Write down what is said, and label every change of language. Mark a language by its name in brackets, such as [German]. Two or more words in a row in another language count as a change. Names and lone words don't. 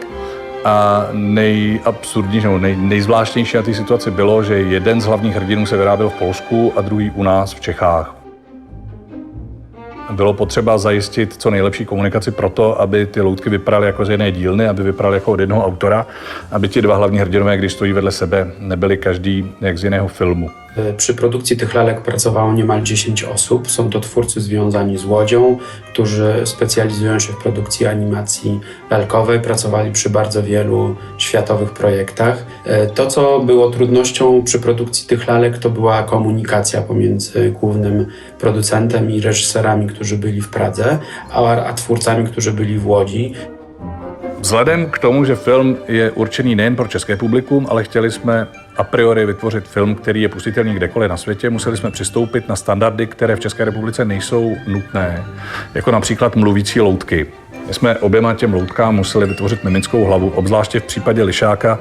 [Czech] A nejabsurdnější, nejzvláštnější na té situaci bylo, že jeden z hlavních hrdinů se vyráběl v Polsku a druhý u nás v Čechách. Bylo potřeba zajistit co nejlepší komunikaci pro to, aby ty loutky vypadaly jako z jedné dílny, aby vypadaly jako od jednoho autora, aby ti 2 hlavní hrdinové, když stojí vedle sebe, nebyli každý jak z jiného filmu. [Polish] Przy produkcji tych lalek pracowało niemal 10 osób. Są to twórcy związani z Łodzią, którzy specjalizują się w produkcji animacji lalkowej. Pracowali przy bardzo wielu światowych projektach. To, co było trudnością przy produkcji tych lalek, to była komunikacja pomiędzy głównym producentem i reżyserami, którzy byli w Pradze, a twórcami, którzy byli w Łodzi. [Czech] Vzhledem k tomu, že film je určený nejen pro české publikum, ale chtěli jsme a priori vytvořit film, který je pustitelný kdekoliv na světě, museli jsme přistoupit na standardy, které v České republice nejsou nutné, jako například mluvící loutky. My jsme oběma těm loutkám museli vytvořit mimickou hlavu, obzvláště v případě lišáka.